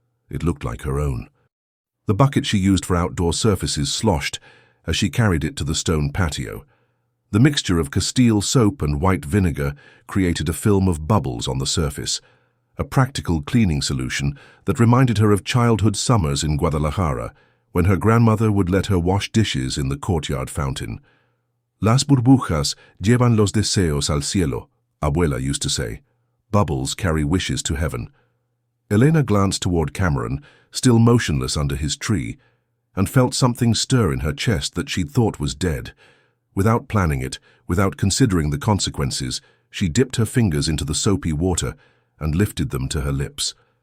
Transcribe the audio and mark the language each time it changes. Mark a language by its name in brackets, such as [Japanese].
[English] It looked like her own. The bucket she used for outdoor surfaces sloshed as she carried it to the stone patio. The mixture of Castile soap and white vinegar created a film of bubbles on the surface, a practical cleaning solution that reminded her of childhood summers in Guadalajara, when her grandmother would let her wash dishes in the courtyard fountain. [Spanish] Las burbujas llevan los deseos al cielo, abuela [English] used to say. Bubbles carry wishes to heaven. Elena glanced toward Cameron, still motionless under his tree, and felt something stir in her chest that she'd thought was dead. Without planning it, without considering the consequences, she dipped her fingers into the soapy water and lifted them to her lips.